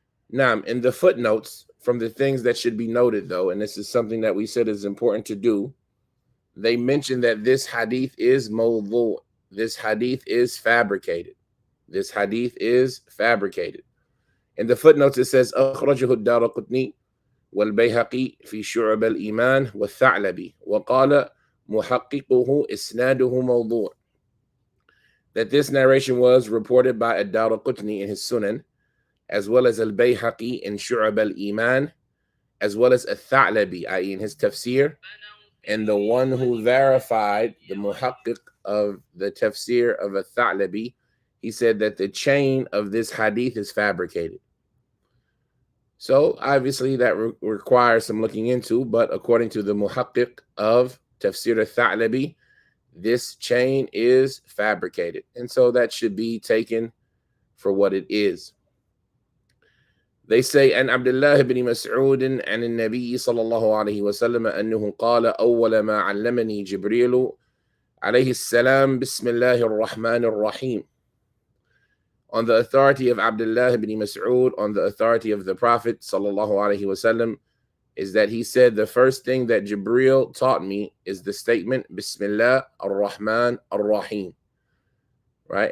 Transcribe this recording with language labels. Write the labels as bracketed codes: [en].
[en] Now, in the footnotes, from the things that should be noted, though, and this is something that we said is important to do, they mention that this hadith is mawdu'. This hadith is fabricated. This hadith is fabricated. In the footnotes, it says, [ar] أخرجه الدارقطني والبيهقي في شعب الإيمان والثعلبي وقال محققه إسناده موضوع. [en] That this narration was reported by ad-Daraqutni in his Sunan, as well as al-Bayhaqi in Shu'ab al-Iman, as well as al-Tha'labi, i.e. in his tafsir, and the one who verified the muhaqqiq of the tafsir of al-Tha'labi, he said that the chain of this hadith is fabricated. So obviously that requires some looking into, but according to the muhaqqiq of tafsir al-Tha'labi, this chain is fabricated. And so that should be taken for what it is. They say, [ar] عن عبد الله بن مسعود عن النبي صلى الله عليه وسلم أنه قال أول ما علمني جبريل alayhi salam, Bismillahir Rahmanir Rahim. [en] On the authority of Abdullah ibn Mas'ud, on the authority of the Prophet sallallahu alaihi wasallam, is that he said the first thing that Jibril taught me is the statement Bismillah ar-Rahman ar-Rahim. Right?